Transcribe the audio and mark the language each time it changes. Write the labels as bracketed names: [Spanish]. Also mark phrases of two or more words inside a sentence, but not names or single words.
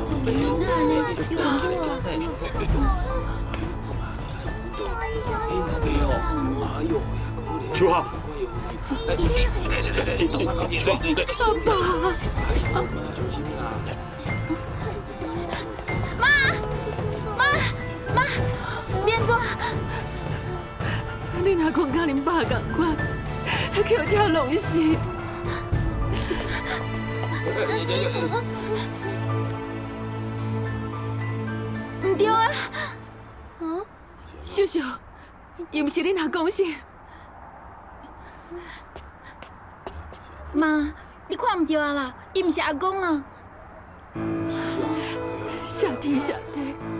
[Min Nan Chinese] 秋霞，妈，连庄，你若讲甲恁爸共款，叫这拢是。唔对啊！秀秀，伊毋是恁阿公是？妈，你看唔对啊啦，伊毋是阿公啊。下天下地。